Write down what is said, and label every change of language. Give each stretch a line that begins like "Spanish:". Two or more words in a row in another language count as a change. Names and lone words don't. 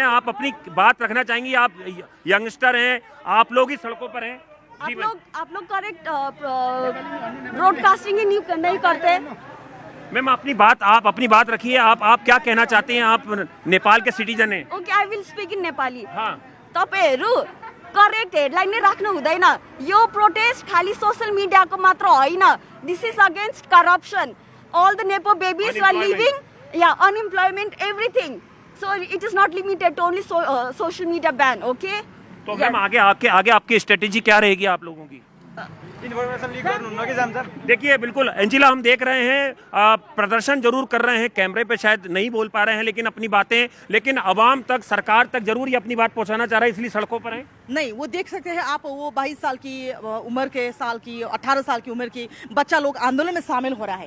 Hindi: आप अपनी बात रखना चाहेंगी? आप यंगस्टर हैं, आप लोग ही सड़कों पर हैं। आप लोग
English: correct broadcasting
Hindi: ही नहीं करते। मैम आप अपनी बात रखिए। आप क्या कहना चाहते हैं? आप नेपाल के सिटीजन हैं।
English: Okay, I will speak in Nepali.
Nepali: हाँ, तपाईहरु
English: correct headline
Nepali: नै राख्नु हुँदैन। यो प्रोटेस्ट खाली
English: social mediako
Nepali: मात्र होइन,
English: This is against corruption. All the nepo babies are living, ya unemployment, everything. So it is not limited to only social media ban. Okay,
Hindi: तो मैम आगे आपकी स्ट्रेटेजी क्या रहेगी आप लोगों की?
English: information leak
Nepali: गर्नुहुन्न कि जान्छ?
Hindi: देखिए बिल्कुल एंजिला, हम देख रहे हैं प्रदर्शन जरूर कर रहे हैं, कैमरे पे शायद नहीं बोल पा रहे हैं, लेकिन अपनी बातें, लेकिन अवाम तक, सरकार तक जरूर ये अपनी बात पहुंचाना चाह रहा है, इसलिए सड़कों पर है। नहीं, वो देख सकते हैं आप, वो 22 साल की उम्र के, 18 साल की उम्र की बच्चा लोग आंदोलन में शामिल हो रहा है।